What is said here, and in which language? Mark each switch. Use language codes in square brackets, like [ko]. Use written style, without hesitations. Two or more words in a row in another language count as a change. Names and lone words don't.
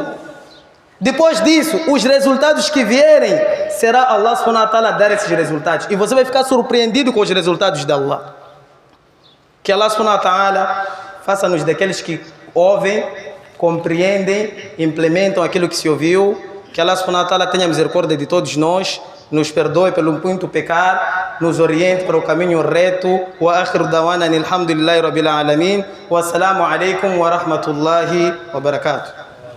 [pt] Depois disso, os resultados que vierem, será Allah [ar] سبحانه وتعالى [pt] dar esses resultados. E você vai ficar surpreendido com os resultados de Allah. Que Allah [ar] سبحانه وتعالى [pt] faça-nos daqueles que ouvem, compreendem, implementam aquilo que se ouviu. Que Allah [ar] سبحانه وتعالى [pt] tenha misericórdia de todos nós, nos perdoe pelo muito pecar, nos oriente para o caminho reto. [ar] وآخر دعوانا الحمد لله رب العالمين والسلام عليكم ورحمة الله وبركاته.